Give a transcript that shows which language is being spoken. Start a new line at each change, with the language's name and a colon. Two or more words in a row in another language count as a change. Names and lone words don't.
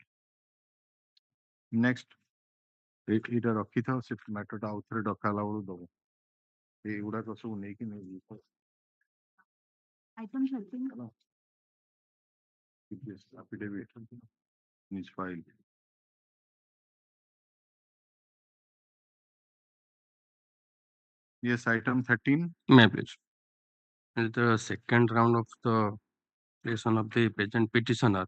Odia: ନେକ୍ସଟ ଏଇଟା ରଖିଥାଅ, ସେ ମ୍ୟାଟରଟା ଆଉ ଥରେ ଡକା ହେଲା ବେଳକୁ ଦବ। ଏଇଗୁଡାକ ସବୁ ନେଇକି ନେଇଯିବ।
English: Item 13. This affidavit in his file. Yes, item 13. May I please? This is the second round of the creation of the patent petitioner.